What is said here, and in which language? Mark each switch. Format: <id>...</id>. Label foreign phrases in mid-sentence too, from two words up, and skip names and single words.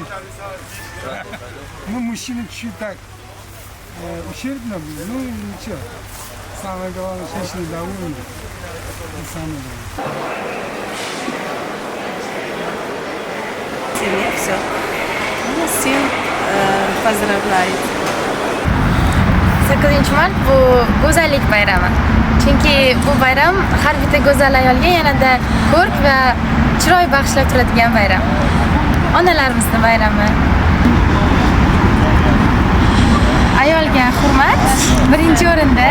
<ru>Ну, мужчины чуть так ущербно были, ну ничего. Самое главное, женщины довольны. Это самое главное. Все. Ну, всем поздравляет.</ru> <uz>8-mart bu go'zallik bayrami. Chunki bu bayram har bitta go'zal ayolga yanada ko'rk va chiroy bag'ishlab turadigan bayram. Onalarimizni bayrami. Ayolga hurmat birinchi o'rinda.</uz>